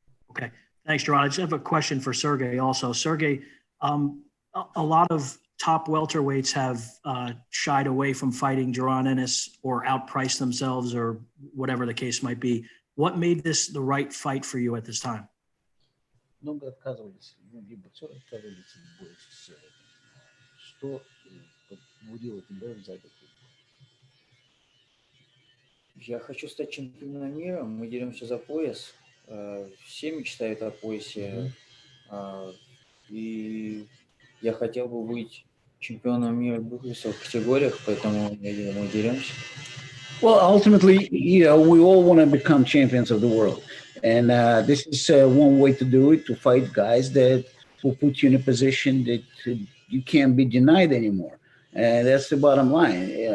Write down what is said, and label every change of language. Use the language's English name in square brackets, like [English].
[English] Okay, thanks, Jaron. I just have a question for Sergey also. Sergey, a lot of top welterweights have shied away from fighting Jaron Ennis or outpriced themselves or whatever the case might be. What made this the right fight for you at this time? [Russian] Много отказывались, либо все отказывались больше. Что побудило тебя взять этот бой? Я хочу стать чемпионом мира. Мы деремся за пояс. Все мечтают о поясе. И я хотел бы быть чемпионом мира в двух весовых категориях, поэтому мы деремся. [English] Well, ultimately, we all want to become champions of the world. And this is one way to do it, to fight guys that will put you in a position that you can't be denied anymore. And that's the bottom line.